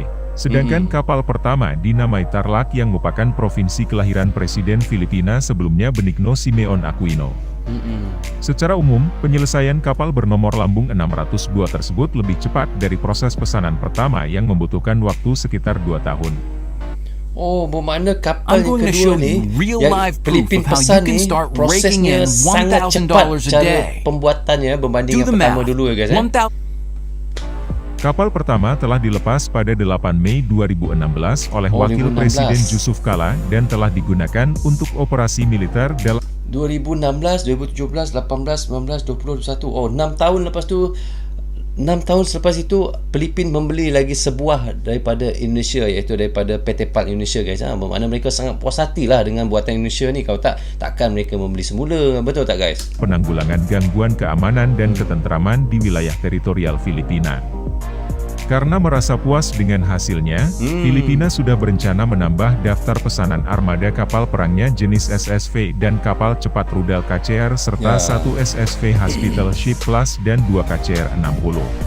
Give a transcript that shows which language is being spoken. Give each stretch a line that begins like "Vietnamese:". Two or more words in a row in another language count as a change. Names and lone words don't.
Indonesian: Sedangkan kapal pertama dinamai Tarlac yang merupakan provinsi kelahiran Presiden Filipina sebelumnya Benigno Simeon Aquino. Secara umum, penyelesaian kapal bernomor lambung 602 tersebut lebih cepat dari proses pesanan pertama yang membutuhkan waktu sekitar 2 tahun.
Malay: Oh, bermakna kapal
English: I'm
Malay: yang
English: going to
Malay: kedua
English: show
Malay: ni
English: you real
Malay: yang
English: live proof
Malay: Filipina
English: of how
Malay: pesan
English: you can
Malay: ni
English: start raking
Malay: prosesnya
English: in
Malay: sangat
English: $1,000
Malay: cepat
English: a
Malay: cara
English: day.
Malay: pembuatannya berbanding
English: Do
Malay: yang
English: the
Malay: pertama
English: math.
Malay: dulu ya guys.
English: 1,000
Indonesian: Kapal pertama telah dilepas pada 8 Mei 2016 oleh Wakil
Malay: 2016.
Indonesian: Presiden Jusuf Kalla dan telah digunakan untuk operasi militer dalam
Malay: 2016, 2017, 18, 19, 20, 21. Oh, 6 tahun lepas tu 6 tahun selepas itu Filipina membeli lagi sebuah daripada Indonesia, iaitu daripada PT PAL Indonesia guys. Bermakna mereka sangat puas hati lah dengan buatan Indonesia ni. Kalau takkan mereka membeli semula. Betul tak guys?
Indonesian: penanggulangan gangguan keamanan dan ketenteraman di wilayah teritorial Filipina. Karena merasa puas dengan hasilnya, Filipina sudah berencana menambah daftar pesanan armada kapal perangnya jenis SSV dan kapal cepat rudal KCR serta 1 SSV Hospital Ship Plus dan 2 KCR 60.